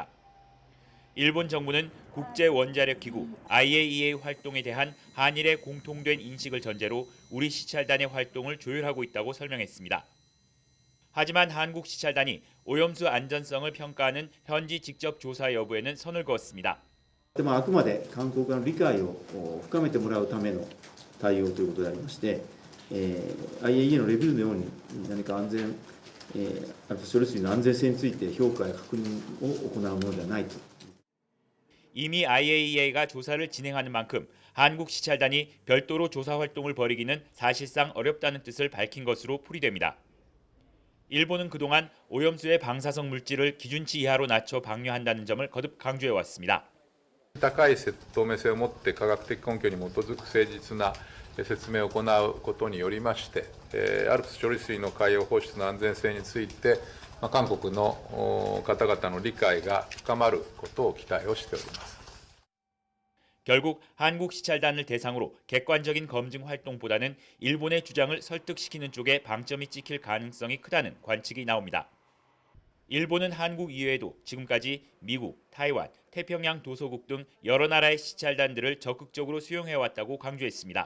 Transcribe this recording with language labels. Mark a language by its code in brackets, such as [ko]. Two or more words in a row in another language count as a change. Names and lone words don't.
[ko] 일본 정부는 국제원자력기구 IAEA 활동에 대한 한일의 공통된 인식을 전제로 우리 시찰단의 활동을 조율하고 있다고 설명했습니다. 하지만 한국 시찰단이 오염수 안전성을 평가하는 현지 직접 조사 여부에는 선을 그었습니다. [ja] あくまで韓国側の理解を深めてもらうための対応ということでありまして、IAEA のレビューのように何か安全、処理水の安全性について評価や確認を行うものではないと。 [ko] 이미 IAEA가 조사를 진행하는 만큼 한국 시찰단이 별도로 조사 활동을 벌이기는 사실상 어렵다는 뜻을 밝힌 것으로 풀이됩니다. 일본은 그동안 오염수의 방사성 물질을 기준치 이하로 낮춰 방류한다는 점을 거듭 강조해왔습니다. [ja] 高い透明性を持って科学的根拠に基づく誠実な説明を行うことによりまして、ALPS処理水の海洋放出の安全性について韓国の方々の理解が深まることを期待をしております。 [ko] 결국 한국 시찰단을 대상으로 객관적인 검증 활동보다는 일본의 주장을 설득시키는 쪽에 방점이 찍힐 가능성이 크다는 관측이 나옵니다. 일본은 한국 이외에도 지금까지 미국, 타이완, 태평양 도서국 등 여러 나라의 시찰단들을 적극적으로 수용해왔다고 강조했습니다.